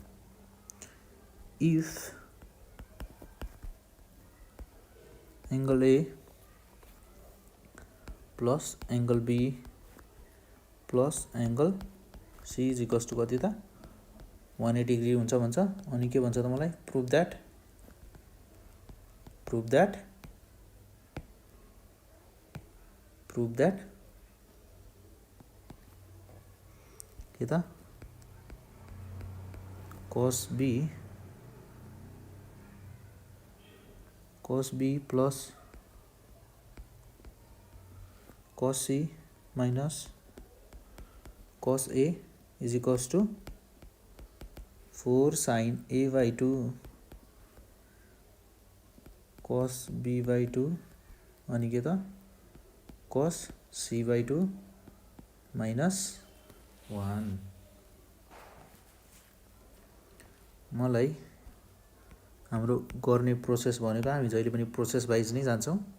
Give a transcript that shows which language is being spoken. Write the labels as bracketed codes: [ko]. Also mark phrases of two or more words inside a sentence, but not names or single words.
[en] if angle A plus angle B plus angle C is equals to [ne] कति त 180 डिग्री हुन्छ भन्छ। अनि के भन्छ त मलाई [en] prove that [ne] के त [en] cos B plus cos C minus cos A is equals to 4 sin A/2 cos B/2 [ne] अनि के त [en] cos C/2 -1। [ne] मलाई हाम्रो गर्ने प्रोसेस भनेको हामी जहिले पनि [en] process wise [ne] नै जान्छौँ।